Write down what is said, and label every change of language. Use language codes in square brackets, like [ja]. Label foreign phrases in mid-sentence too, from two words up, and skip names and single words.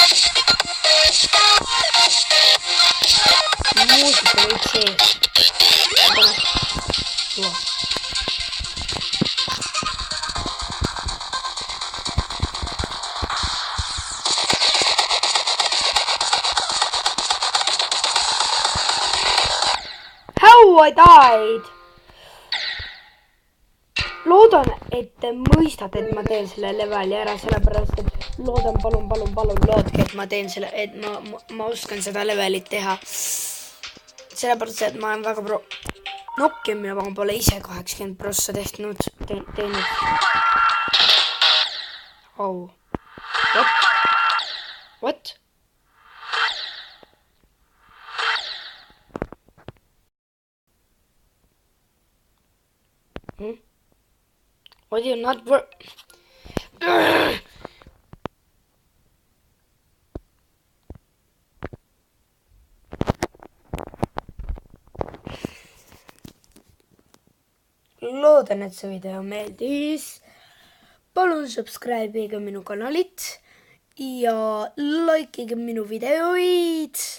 [et] Muusika võid sees. tuua. [en] How I died? [et] Loodan, et te mõistate, et ma teen selle leveli ära, sellepärast, et loodan, palun, loodke, et ma teen selle, et ma oskan seda levelit teha. Sellepärast, et ma olen väga Nokium ja ma pole ise 80% teinud. [en] Oh. What? What do you not work? [et] Loodan, et see video meeldis. Palun subscribe'ige minu kanalit ja likeige minu videoid.